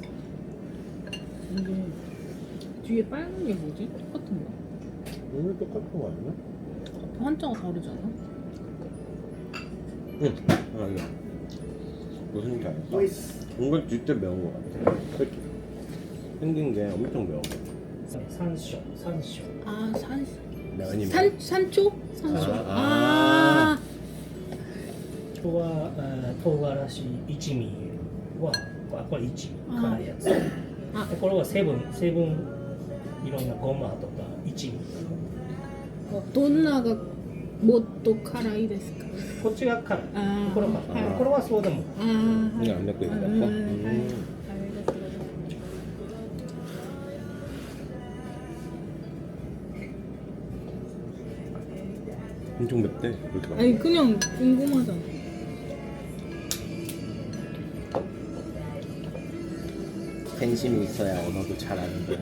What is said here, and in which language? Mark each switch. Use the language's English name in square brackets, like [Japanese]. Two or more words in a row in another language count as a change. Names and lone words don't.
[Korean] 이게 뒤에 빨간 게 뭐지? 똑같은 거? 오늘 똑같은 거 아니야? 한자가 다르지 않아? 응. 아니야. 무슨 지 알까? 이건 진짜 매운 거 같아. 그치? 생긴 게 엄청 매워. [Japanese] 山椒山椒 [Korean] 아 아니면 산초? 산초. 아. 아. [Japanese] ここは唐辛子一味はこれ一味辛いやつあでこれはセブンいろんなごまとか一味どんながもっと辛いですか？こっちが辛いあーこれはこれはそうでも [Korean] 아. 이게 안 맵고 이거 맵고? 엄청 맵대. 그렇게 막. 아니 그냥 궁금하잖아. 팬심이 있어야 언어도 잘하는 거야.